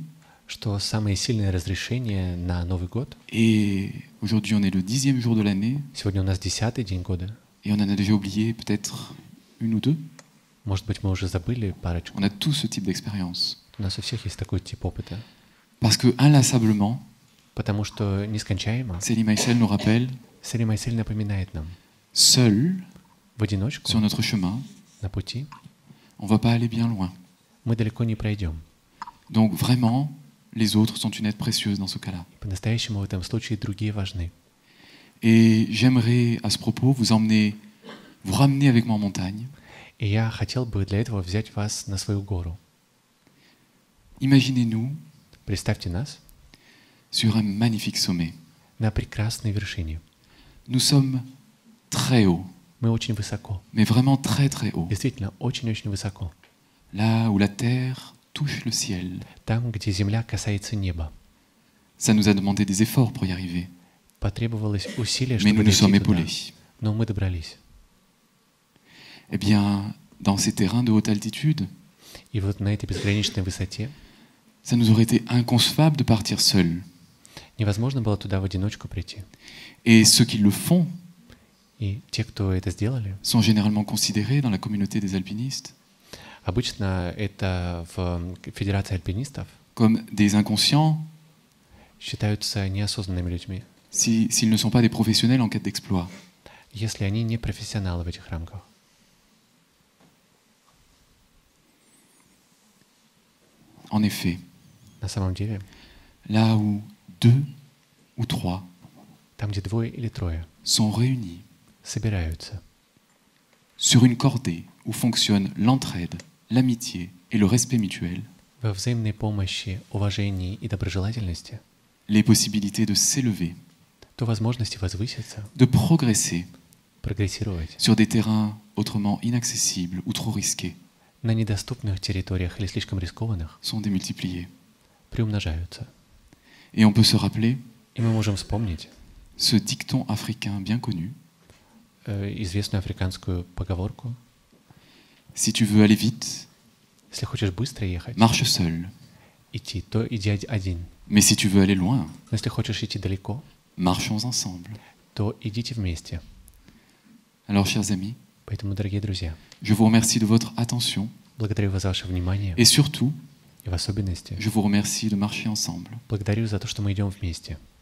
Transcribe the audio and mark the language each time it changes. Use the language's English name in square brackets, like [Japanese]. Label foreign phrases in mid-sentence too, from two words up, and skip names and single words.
[Russian] что самые сильные разрешения на Новый год, [French] Et aujourd'hui, on est le 10e jour de l'année [Russian] сегодня у нас 10-й день года, [French] et on en a déjà oublié peut-être une ou deux. [Russian] может быть, мы уже забыли парочку. [French] On a tous ce type d'expérience. [Russian] У нас у всех есть такой тип опыта. [French] Parce que inlassablement, [Russian] Потому что нескончаемо [French] Céline Maïsel nous rappelle, [Russian] Сали Майсель напоминает нам, [French] seul [Russian] в одиночку, [French] sur notre chemin, [Russian] на пути, [French] on va pas aller bien loin. [Russian] мы далеко не пройдем. [French] Donc vraiment, les autres sont une aide précieuse dans ce cas-là. [Russian] По-настоящему в этом случае другие важны. [French] Et j'aimerais à ce propos vous ramener avec moi en montagne. [Russian] И я хотел бы для этого взять вас на свою гору. [French] Imaginez-nous [Russian] Представьте нас [French] sur un magnifique sommet. [Russian] на прекрасной вершине. [French] Nous sommes très haut, [Russian] Мы очень высоко, [French] mais vraiment très très haut. [Russian] действительно очень-очень высоко. [French] Là où la terre touche le ciel. [Russian] Там, где земля касается неба. [French] Ça nous a demandé des efforts pour y arriver, [Russian] Потребовалось усилие, [French] mais [Russian] чтобы [French] nous nous sommes [Russian] дойти туда. [French] épaulés. [Russian] Но мы добрались. [French] Eh bien, dans ces terrains de haute altitude, [Russian] И вот на этой безграничной высоте [French] ça nous aurait été inconcevable de partir seuls. [Russian] невозможно было туда в одиночку прийти. [French] Et ceux qui le font [Russian] И те, кто это сделали, [French] sont généralement considérés dans la communauté des alpinistes [Russian] обычно это в Федерации альпинистов [French] comme des inconscients [Russian] считаются неосознанными людьми, [French] s'ils ne sont pas des professionnels en quête d'exploit. [Russian] если они не профессионалы в этих рамках. [French] En effet, [Russian] На самом деле, [French] là où 2 ou 3 [Russian] там, где 2 или 3 [French] sont réunis [Russian] собираются [French] sur une cordée où fonctionnent l'entraide, l'amitié et le respect mutuel, [Russian] во взаимной помощи, уважении и доброжелательности, [French] les possibilités de s'élever, [Russian] то возможности возвыситься, [French] de progresser [Russian] прогрессировать [French] sur des terrains autrement inaccessibles ou trop risqués [Russian] на недоступных территориях или слишком рискованных [French] sont démultipliés. [Russian] приумножаются. [French] Et on peut se rappeler [Russian] И мы можем вспомнить [French] ce dicton africain bien connu: [Russian] известную африканскую поговорку: [French] si tu veux aller vite, [Russian] если хочешь быстро ехать, [French] marche seul. [Russian] идти, то иди один. [French] Mais si tu veux aller loin, [Russian] Но если хочешь идти далеко, [French] marchons ensemble. [Russian] то идите вместе. [French] Alors, chers amis, [Russian] Поэтому, дорогие друзья, [French] je vous remercie de votre attention [Russian] благодарю вас за ваше внимание [French] et surtout, [Russian] и в особенности [French] je vous remercie de marcher ensemble. [Russian] благодарю за то, что мы идем вместе.